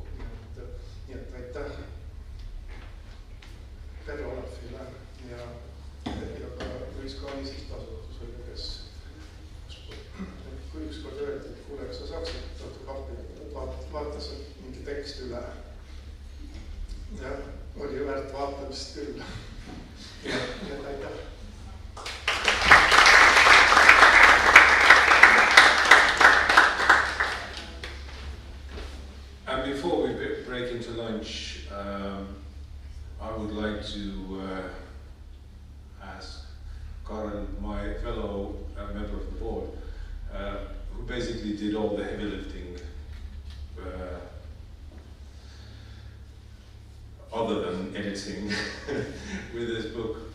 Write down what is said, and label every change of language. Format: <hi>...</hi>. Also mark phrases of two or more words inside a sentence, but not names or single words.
<et>Nii et aitäh Per Olafile ja ka Louis Kahni sihtasutusele, kes kui ükskord öeldi, et kuule, kas sa saaksid natuke appi, vaatas mingi tekst üle. Ja oli väärt vaatamist küll. Nii et aitäh.</et> <en>And before we break into lunch, I would like to ask Karen, my fellow member of the board, who basically did all the heavy lifting other than editing with this book.</en>